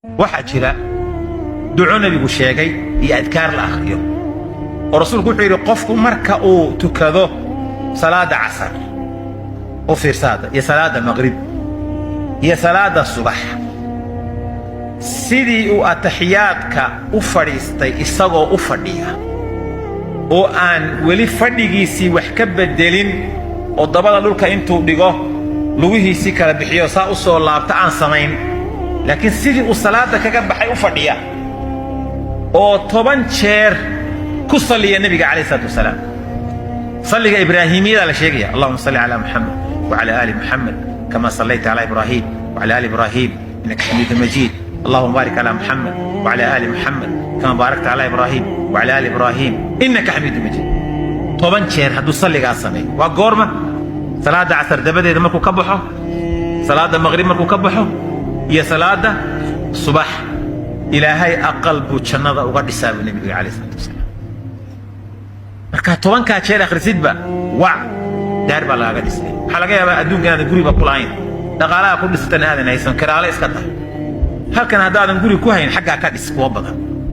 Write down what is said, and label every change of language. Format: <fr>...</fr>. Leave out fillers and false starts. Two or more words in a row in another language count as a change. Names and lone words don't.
<so>waxaa jira duco nabigu sheegay iyo adkaar la akhriyo oo rasuulku wuxuu yidhi qofku marka uu tukado salaada casar oo fiirsaada iyo salaada maqrib iyo salaada subax sidii uu ataxiyaadka u fadhiistay isagoo u fadhiya oo aan weli fadhigiisii wax ka bedelin oo dabada dhulka intuu dhigo lugihiisii kala bixiyo saa u soo laabta aan samayn laakiin sidii uu salaada kaga baxay u fadhiya oo 10 jeer ku saliya nabiga</so> <ar>عليه الصلاة والسلام</ar> <so>salliga ibraahimiyada la sheegaya allahumma</so> <ar>صل على محمد وعلى آل محمد كما صليت على إبراهيم وعلى آل إبراهيم إنك حميد مجيد اللهم بارك على محمد وعلى آل محمد كما باركت على إبراهيم وعلى آل إبراهيم إنك حميد مجيد</ar> <so>10 jeer hadduu salligaa sameeyo waa goorma salaada casar dabadeeda markuu ka baxo salaada maqrib markuu ka baxo iyo salaada subax ilaahay aqal buu jannada uga dhisaa buu nabiga</so> <ar>عليه الصلاة والسلام</ar> <so>marka 10 jeer akhrisidba waa daar baa lagaga dhisay waxaa laga yaabaa adduunka inaad guriga ku lahayn dhaqaalaha ku dhisatan aadan haysan karaale iska tahay halkan haddaadan guri ku hayn xaggaa ka dhis kuwa badan</so>